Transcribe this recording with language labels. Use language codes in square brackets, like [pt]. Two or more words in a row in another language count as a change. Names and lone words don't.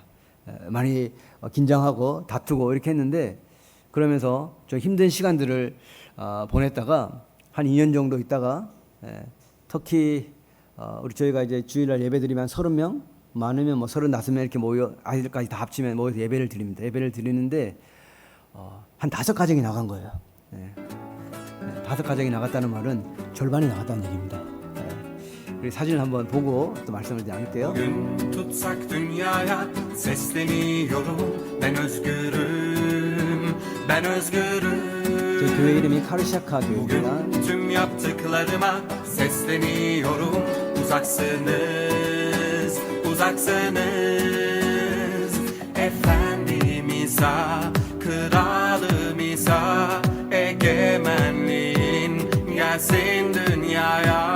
[ko] 많이 긴장하고 다투고 이렇게 했는데 그러면서 좀 힘든 시간들을 보냈다가 한 2년 정도 있다가 터키 우리 저희가 이제 주일날 예배드리면 30명 많으면 뭐 35명 이렇게 모여 아이들까지 다 합치면 모여서 예배를 드립니다. 예배를 드리는데 한 5가정이 나간 거예요. 5가정이 나갔다는 말은 절반이 나갔다는 얘기입니다. 우리 사진을 한번 보고 또 말씀을 나눌게요. [tr] Bugün tutsak dünyaya sesleniyorum. Ben özgürüm, ben özgürüm. [ko] 저희 교회 이름이 카르샤카 교회입니다. [tr] Bugün tüm yaptıklarıma sesleniyorum. Uzaksınız, uzaksınız. Efendimize, kralımıza, egemenliğin gelsin dünyaya.